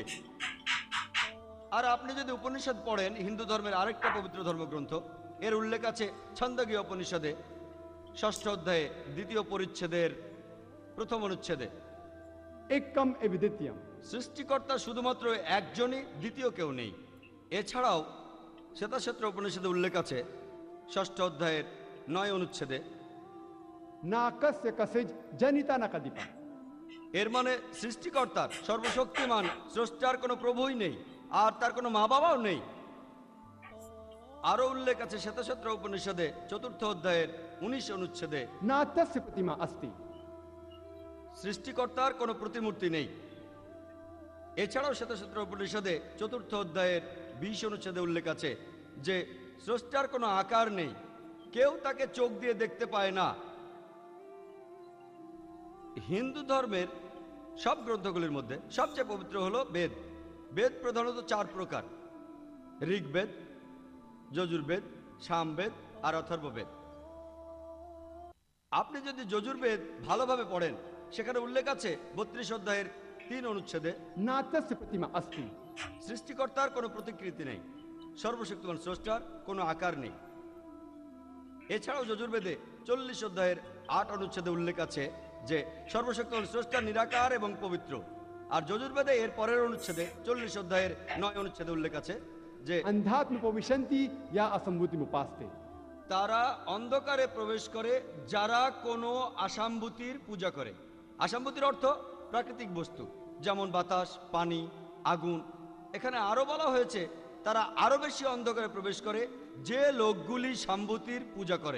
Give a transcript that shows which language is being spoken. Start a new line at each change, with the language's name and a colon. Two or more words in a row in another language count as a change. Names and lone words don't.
Bangla: আর আপনি যদি উপনিষদ পড়েন, হিন্দু ধর্মের আরেকটা পবিত্র ধর্মগ্রন্থ, এর উল্লেখ আছে ছন্দগীয় উপনিষদে 6ষ্ঠ অধ্যায়ে 2য় পরিচ্ছেদের 1ম অনুচ্ছেদে।
Sanskrit: एकम एविदित्यम।
Bangla: সৃষ্টিকর্তা শুধুমাত্র একজনই, দ্বিতীয় কেউ নেই। এছাড়াও শ্বেতাক্ষেত্র উপনিষদে উল্লেখ আছে 6ষ্ঠ অধ্যায়ের 9 অনুচ্ছেদে,
Sanskrit: नाकस्य कसिज जनिता नाकदीपा।
Bangla: এর মানে সৃষ্টিকর্তার, সর্বশক্তিমান স্রষ্টার কোনো প্রভুই নেই, আর তার কোনো মা বাবাও নেই। আরো উল্লেখ আছে শ্বেতাক্ষেত্র উপনিষদে 4র্থ অধ্যায়ের 19 অনুচ্ছেদে,
Sanskrit: नातस्य प्रतिमा अस्ति।
Bangla: সৃষ্টিকর্তার কোনো প্রতিমূর্তি নেই। এছাড়াও শ্বেতাক্ষেত্র উপনিষদে 4র্থ অধ্যায়ের 20 অনুচ্ছেদে উল্লেখ আছে যে স্রষ্টার কোনো আকার নেই, কেউ তাকে চোখ দিয়ে দেখতে পায় না। হিন্দু ধর্মের সব গ্রন্থগুলির মধ্যে সবচেয়ে পবিত্র হলো বেদ। বেদ প্রধানত 4 প্রকার: ঋগ্বেদ, যজুর্বেদ, সামবেদ আর অথর্ববেদ। আপনি যদি যজুর্বেদ ভালোভাবে পড়েন, সেখানে উল্লেখ আছে 32 অধ্যায়ের 3 অনুচ্ছেদে,
Sanskrit: नातस्य प्रतिमा अस्ति।
Bangla: সৃষ্টিকর্তার কোনো প্রতিকৃতি নেই, সর্বশক্তিমান স্রষ্টার কোনো আকার নেই। এছাড়াও যজুর্বেদে 40 অধ্যায়ের 8 অনুচ্ছেদে উল্লেখ আছে যে সর্বশক্তিমান স্রষ্টা নিরাকার এবং পবিত্র। আর যজুর্বেদে এর পরের অনুচ্ছেদে 40 অধ্যায়ের 9 অনুচ্ছেদে উল্লেখ আছে যে
Sanskrit: अंधात्म उपविशन्ति या असम्भूतिम उपास्ते।
Bangla: তারা অন্ধকারে প্রবেশ করে যারা কোনো আসাম্ভূতির পূজা করে। আসাম্ভূতির অর্থ প্রাকৃতিক বস্তু, যেমন বাতাস, পানি, আগুন। এখানে আরো বলা হয়েছে তারা আরো বেশি অন্ধকারে প্রবেশ করে যে লোকগুলি সাম্ভূতির পূজা করে।